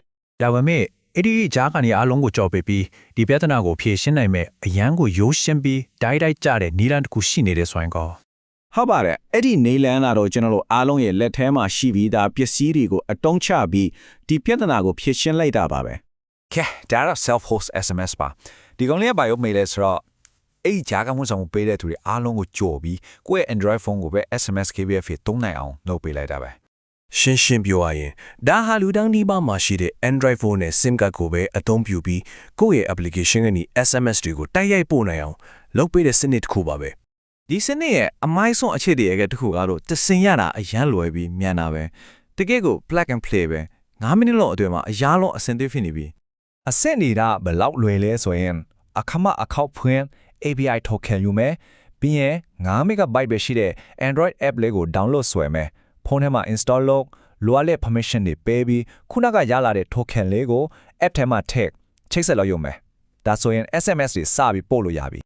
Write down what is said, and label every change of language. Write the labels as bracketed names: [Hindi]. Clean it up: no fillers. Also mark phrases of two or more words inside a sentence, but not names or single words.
[Burmese] ဒါပေမဲ့အဲ့ဒီကြားကနေအားလုံးကိုကြော်ပေးပြီးဒီပြဿနာကိုဖြေရှင်းနိုင်မဲ့အရန်ကိုရိုးရှင်းပြီးတိုက်ကြတဲ့နည်းလမ်းတစ်ခုရှိနေတဲ့ဆိုရင်ကော ဟုတ်ပါတယ်အဲ့ဒီနေလန်းလာတော့ကျွန်တော်တို့အားလုံးရဲ့လက်ထဲမှာရှိပြီးသားပစ္စည်းတွေကိုအတုံးချပြီးဒီပြဿနာကိုဖြေရှင်းလိုက်တာပါပဲ ကဲဒါတော့ [English] self host SMS [Burmese] ပါဒီကောင်လေးကဘာလို့မေးလဲဆိုတော့အဲ့ဂျာကဝန်ဆောင်ပေးတဲ့သူတွေအားလုံးကိုကြော်ပြီးကိုယ့်ရဲ့ [English] Android phone [Burmese] ကိုပဲ [English] SMS KBF [Burmese] သုံးနိုင်အောင်လုပ်ပေးလိုက်တာပဲ ရှင်းပြောရရင်ဒါဟာလူတန်းဒီပါမှာရှိတဲ့ [English] Android phone [Burmese] နဲ့ [English] SIM card [Burmese] ကိုပဲအသုံးပြုပြီးကိုယ့်ရဲ့ application ကနေ SMS တွေကိုတိုက်ရိုက်ပို့နိုင်အောင်လုပ်ပေးတဲ့စနစ်တစ်ခုပါပဲ ဒီစနစ်ရဲ့အမိုင်းဆုံးအခြေအနေတစ်ခုကတော့တစင်ရတာအရန်လွယ်ပြီးမြန်တာပဲတကယ်ကို [English] plug and play [Burmese] ပဲ9မိနစ်လောက်အတွင်းမှာအရာလုံးအဆင်သင့်ဖြစ်နေပြီ အဆင့်နေတာဘယ်လောက်လွယ်လဲဆိုရင်အခမအခောက်ဖွင့် [English] API token [Burmese] ယူမယ်ပြီးရင်9 MB ပဲရှိတဲ့ [English] Android app [Burmese] လေးကို download ဆွဲမယ်ဖုန်းထဲမှာ install လုပ်လိုအပ်တဲ့ permission တွေပေးပြီးခုနကရလာတဲ့ token လေးကို app ထဲမှာထည့်ချိတ်ဆက်လို့ရုံမယ်ဒါဆိုရင် SMS တွေစပြီးပို့လို့ရပြီ